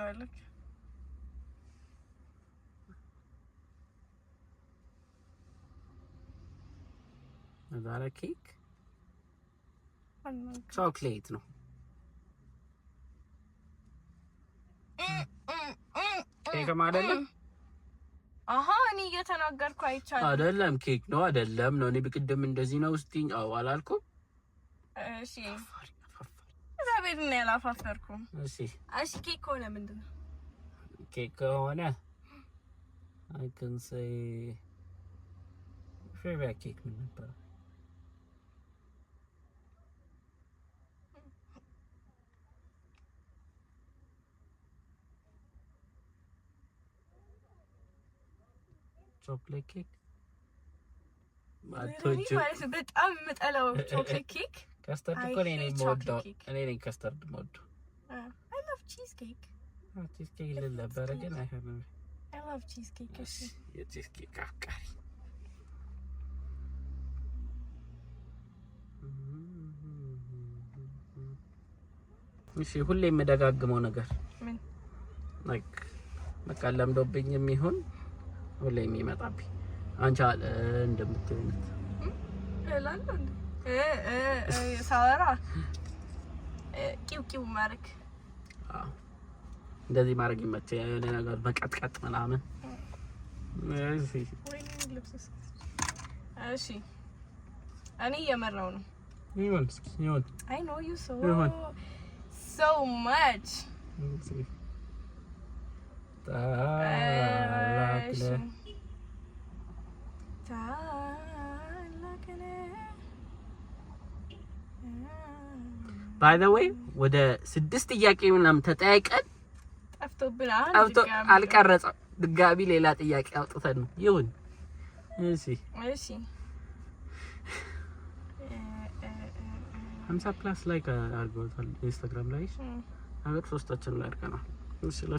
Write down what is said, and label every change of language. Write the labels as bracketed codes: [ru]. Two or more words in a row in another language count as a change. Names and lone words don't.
[en] Is that a cake? Chocolate, no. Cake አይደለም? [am] እኔ እየተናገርኩ አይቻልም። አይደለም ኬክ ነው አይደለም ነው። እኔ በቅድም እንደዚህ ነው እስቲ አላልኩም? እሺ እግዚአብሔር ነው ያላፋፈርኩም። እሺ ኬክ ከሆነ ምንድን ነው? ኬክ ከሆነ [en] I can say favorite cake [am] ምን ነበር? [en] chocolate cake. [am] በጣም የምጠላው [en] chocolate cake [am] custard እኮ እኔ ነኝ የምወደው። እኔ ነኝ custard የምወደው። [en] I love cheesecake. [am] cheesecake ልል ነበረ ግን አይሆንም። [en] I love cheesecake. [am] የcheesecake አፍቃሪ። እሺ ሁሌ የምደጋግመው ነገር ምን like በቃ ለምዶብኝም ይሁን ሁሌ የሚመጣብኝ አንቺ አለ እንደምትይነት እላለሁ እንዴ ሳወራ ቂው ማረክ እንደዚህ ማድረግ ይመቸኛል። የሆነ ነገር መቀጥቀጥ ምናምን። እሺ እኔ እየመራው ነው። ይሁን እስኪ ይሁን። [en] I know you so much. By the way [am] ወደ 6 ጥያቄ ምናምን ተጠያይቀን ጠፍቶ አልቀረጸም። ድጋሚ ሌላ ጥያቄ አውጥተን ነው። ይሁን እሺ 50 [en] plus like [am] አድርገውታል ኢንስታግራም ላይ አገር ሶስታችን ላይ አድርገናል። እሺ